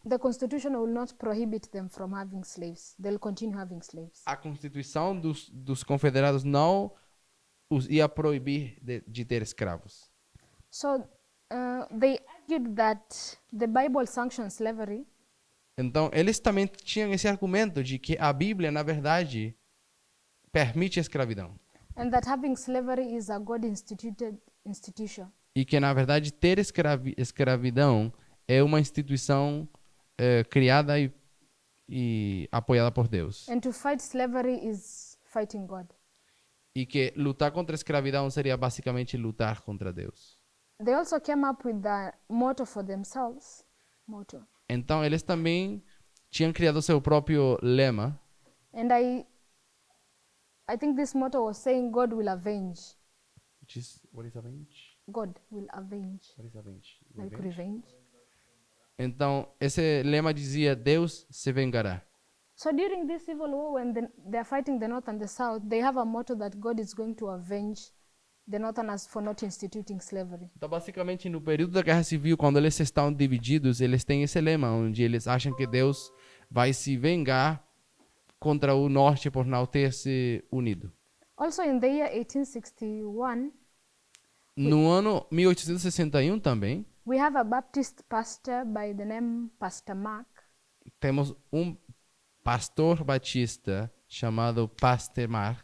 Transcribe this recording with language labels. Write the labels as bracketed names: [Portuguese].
[English] the Constitution will not prohibit them from having slaves. They'll continue having slaves. [Portuguese] a Constituição dos Confederados não ia proibir de ter escravos. [English] So they argued that the Bible sanctions slavery, [Portuguese] Então, eles também tinham esse argumento de que a Bíblia, na verdade, permite a escravidão. [English] and that having slavery is a God-instituted institution. [Portuguese] E que, na verdade, ter escravidão é uma instituição criada e apoiada por Deus. [English] And to fight slavery is fighting God. [Portuguese] E que lutar contra a escravidão seria basicamente lutar contra Deus. [English] They also came up with the motto for themselves. Motto. [Portuguese] Então, eles também tinham criado seu próprio lema. [English] And I think this motto was saying God will avenge. What is avenge? God will avenge. What is avenge? Like revenge. [Portuguese] Então, esse lema dizia, Deus se vengará. [English] So during this civil war, when they're fighting the North and the South, they have a motto that God is going to avenge the Northerners for not instituting slavery. [Portuguese] Então, basicamente, no período da Guerra Civil, quando eles estão divididos, eles têm esse lema, onde eles acham que Deus vai se vingar contra o Norte por não ter se unido. [English] Also in the year 1861, [Portuguese] No ano 1861 também, [English] we have a Baptist pastor by the name Pastor Mark. [Portuguese] temos um pastor batista chamado Pastor Mark.